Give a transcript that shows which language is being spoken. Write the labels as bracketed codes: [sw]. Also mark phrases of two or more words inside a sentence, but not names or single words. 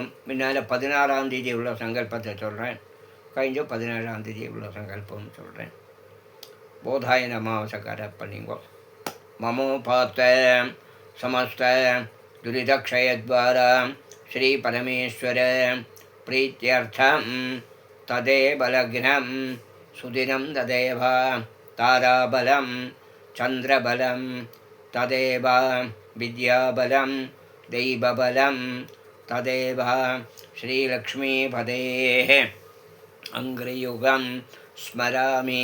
[ta] முன்னால் 16ஆம் தேதி உள்ள சங்கல்பத்தை சொல்கிறேன், கழிஞ்ச 17ஆம் தேதி உள்ள சங்கல்பம் சொல்கிறேன். போதாயன அமாவாசைக்கார பண்ணிங்கோ. [sa] ममोपात्त समस्त दुरितक्षयद्वारा श्री परमेश्वर प्रीत्यर्थं तदेव लग्नं सुदिनं तदेव ताराबलं चन्द्रबलं तदेव विद्याबलं दैवबलं तदेव श्रीलक्ष्मीपदेः अङ्घ्रियुगं स्मरामि.